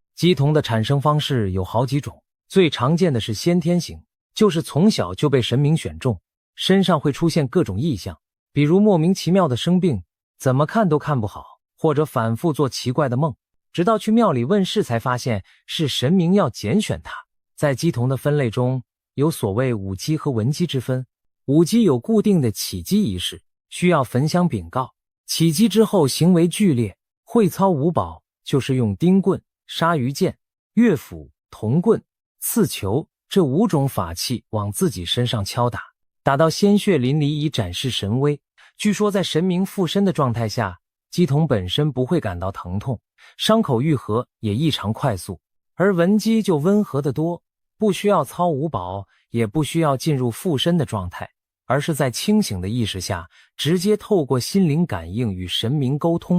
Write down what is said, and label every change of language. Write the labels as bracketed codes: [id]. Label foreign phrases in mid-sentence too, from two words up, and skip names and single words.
[zh] 乩童的產生方式有好幾種，最常見的是先天型，就是從小就被神明選中，身上會出現各種異象，比如莫名其妙的生病，怎麼看都看不好，或者反覆做奇怪的夢，直到去廟裡問事才發現是神明要揀選他。在乩童的分類中，有所謂武乩和文乩之分。武乩有固定的起乩儀式，需要焚香稟告，起乩之後行為劇烈，會操五寶，就是用釘棍、鯊魚劍、樂斧、銅棍、刺球這5種法器往自己身上敲打，打到鮮血淋漓以展示神威。據說在神明附身的狀態下，乩童本身不會感到疼痛，傷口愈合也異常快速，而文乩就溫和得多，不需要操五寶，也不需要進入附身的狀態，而是在清醒的意識下，直接透過心靈感應與神明溝通。